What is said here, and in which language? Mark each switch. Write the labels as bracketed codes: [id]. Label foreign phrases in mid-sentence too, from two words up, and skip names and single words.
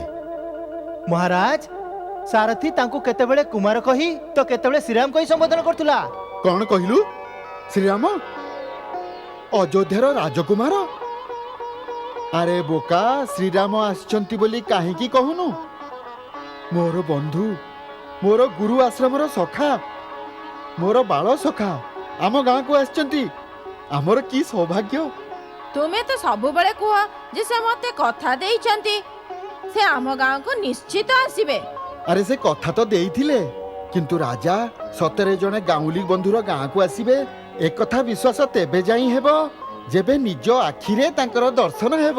[or] ମହାରାଜ, ସାରଥି ତାଙ୍କୁ କେତେବେଳେ କୁମାର କହି ତ କେତେବେଳେ ଶ୍ରୀରାମ କହି ସମ୍ବୋଧନ କରୁଥିଲା। କଣ କହିଲୁ? ଶ୍ରୀରାମ ଅଯୋଧ୍ୟାର ରାଜକୁମାର? ଅରେ ବୋକା, ଶ୍ରୀରାମ ଆଛନ୍ତି ବୋଲି କାହିଁକି କହୁନୁ? ମୋର ବନ୍ଧୁ, ମୋର ଗୁରୁ ଆଶ୍ରମର ସଖା, ମୋର ବାଳ ସଖା ଆମ ଗାଁକୁ ଆଛନ୍ତି। ଆମର କି ସୌଭାଗ୍ୟ। ତୁମେ ତ ସବୁ ବେଳେ କୁହ ଯେ ସେ ମତେ କଥା ଦେଇଛନ୍ତି, ସେ ଆମ ଗାଁକୁ ନିଶ୍ଚିତ ଆସିବେ। ଅରେ ସେ କଥା ତ ଦେଇଥିଲେ, କିନ୍ତୁ ରାଜା ସତରେ ଜଣେ ଗାଉଲି ବନ୍ଧୁର ଗାଁକୁ ଆସିବେ ଏକ କଥା ବିଶ୍ୱାସ ତେବେ ଯାଇ ହେବ ଯେବେ ନିଜ ଆଖିରେ ତାଙ୍କର ଦର୍ଶନ ହେବ।